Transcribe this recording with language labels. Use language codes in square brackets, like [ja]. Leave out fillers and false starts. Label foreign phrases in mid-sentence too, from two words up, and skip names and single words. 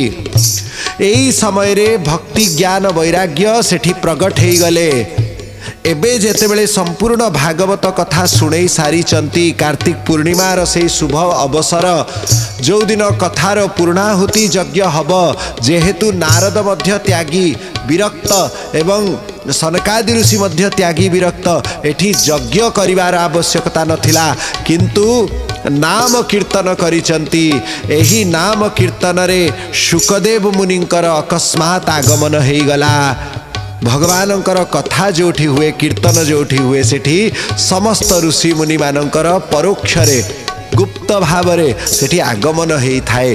[or] ଏଇ ସମୟ ରେ ଭକ୍ତି ଜ୍ଞାନ ବୈରାଗ୍ୟ ସେଠି ପ୍ରଗଟ ହେଇ ଗଲେ। ଏବେ ଯେତେବେଳେ ସମ୍ପୂର୍ଣ୍ଣ ଭାଗବତ କଥା ଶୁଣି ସାରିଛନ୍ତି କାର୍ତ୍ତିକ ପୂର୍ଣ୍ଣିମାର ସେ ଶୁଭ ଅବସର ଯୋ ଦିନ କଥାର ପୂର୍ଣ୍ଣାହୁତି ଯଜ୍ଞ ହବ, ଯେହେତୁ ନାରଦ ମଧ୍ୟ ତ୍ୟାଗୀ ବିରକ୍ତ ଏବଂ ସନକାଦି ଋଷି ମଧ୍ୟ ତ୍ୟାଗୀ ବିରକ୍ତ, ଏଠି ଯଜ୍ଞ କରିବାର ଆବଶ୍ୟକତା ନଥିଲା କିନ୍ତୁ ନାମ କୀର୍ତ୍ତନ କରିଛନ୍ତି। ଏହି ନାମ କୀର୍ତ୍ତନ ରେ ଶୁକଦେବ ମୁନିଙ୍କର ଅକସ୍ମାତ ଆଗମନ ହେଇ ଗଲା। ଭଗବାନଙ୍କର କଥା ଯୋଠି ହୁଏ, କୀର୍ତ୍ତନ ଯୋଠି ହୁଏ, ସେଠି ସମସ୍ତ ଋଷି ମୁନି ମାନଙ୍କର ପରୋକ୍ଷ ରେ ଗୁପ୍ତ ଭାବ ରେ ସେଠି ଆଗମନ ହେଇ ଥାଏ।